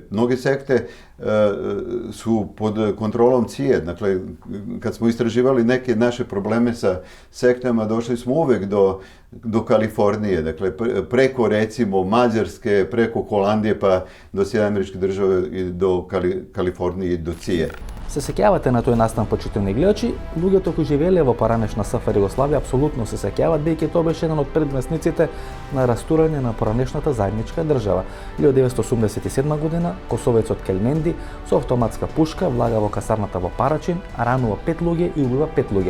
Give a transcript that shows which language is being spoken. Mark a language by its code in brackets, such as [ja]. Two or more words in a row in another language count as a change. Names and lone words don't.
[sr] Mnoge sekte su pod kontrolom CIA. Dakle, kad smo istraživali neke naše probleme sa sektama, došli smo uvek do Kalifornije. Dakle, preko recimo Mađarske, preko Holandije, pa do Sjedinjenih Američkih Država i do Kalifornije i do CIA. [mk] Се сеќавате на тој настан, почитувани гледачи, луѓето кои живееле во поранешна СФР Југославија апсолутно се сеќаваат, бидејќи тоа беше еден од предвесниците на растурање на поранешната заедничка држава. 1987 година косовецот Келменди со автоматска пушка влага во касарната во Парачин, ранува 5 луѓе и убива 5 луѓе.